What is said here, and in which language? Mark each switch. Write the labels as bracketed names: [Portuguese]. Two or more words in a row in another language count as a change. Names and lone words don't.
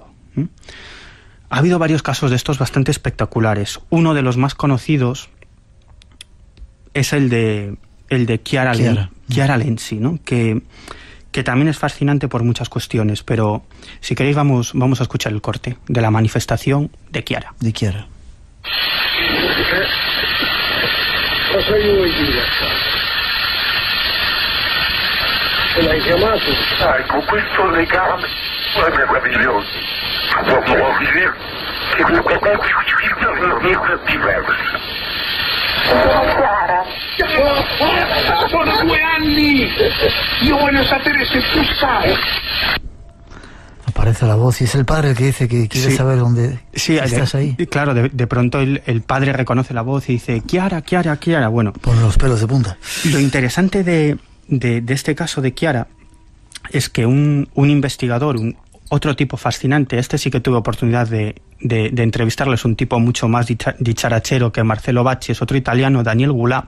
[Spanish] Ha habido varios casos de estos bastante espectaculares. Uno de los más conocidos es el de Chiara Lenzi, ¿no? Que también es fascinante por muchas cuestiones, pero si queréis vamos a escuchar el corte de la manifestación de Chiara. De Chiara. [Italian] Cosa vuoi dire? Ce l'hai chiamato? Con questo legame è meraviglioso. Vuol dire che sono 2 anni! Io voglio sapere se tu sai. [Spanish] Aparece la voz y es el padre el que dice que quiere saber dónde estás ahí. Claro, de pronto el padre reconoce la voz y dice: Chiara, Chiara, Chiara. Bueno, pone los pelos de punta. Lo interesante de este caso de Chiara es que un investigador, otro tipo fascinante, este sí que tuve oportunidad de entrevistarlo, es un tipo mucho más dicharachero que Marcelo Bacci, es otro italiano, Daniel Goulart.